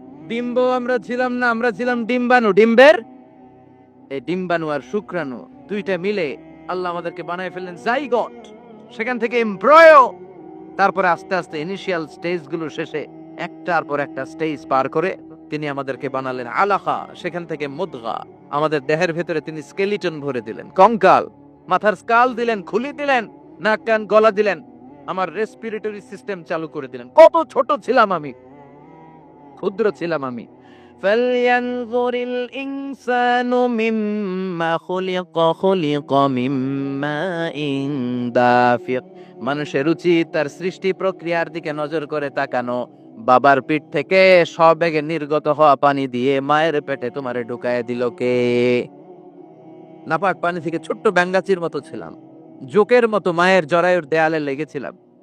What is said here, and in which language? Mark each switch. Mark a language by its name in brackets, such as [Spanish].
[Bangla] ডিম্ব আমরা ছিলাম না, আমরা ছিলাম ডিম্বাণু। ডিম্বের এই ডিম্বাণু আর শুক্রাণু দুইটা মিলে আল্লাহ আমাদেরকে বানায় ফেললেন জাইগট, সেখান থেকে এমব্রয়ো, তারপরে আস্তে আস্তে ইনিশিয়াল স্টেজ গুলো শেষে একটার পর একটা স্টেজ পার করে তিনি আমাদেরকে বানালেন আলাকা, সেখান থেকে মুদগা। আমাদের দেহের ভেতরে তিনি স্কেলিটন ভরে দিলেন, কঙ্কাল, মাথার স্কাল দিলেন, খুলি দিলেন, নাক কান গলা দিলেন, আমার রেসপিরেটরি সিস্টেম চালু করে দিলেন। কত ছোট ছিলাম আমি, ক্ষুদ্র ছিলাম আমি। [Arabic] فلينظر الإنسان مما خلق من ماء دافق। [Bangla] মানুষের উচিত তার সৃষ্টি প্রক্রিয়ার দিকে নজর করে তাকানো। বাবার পিঠ থেকে সবেগে নির্গত হওয়া পানি দিয়ে মায়ের পেটে তোমারে ঢুকায় দিল কে? নাপাক পানি থেকে ছোট্ট ব্যাঙ্গাচির মতো ছিলাম, জোকের মতো মায়ের জরায়ুর দেয়ালে লেগেছিলাম।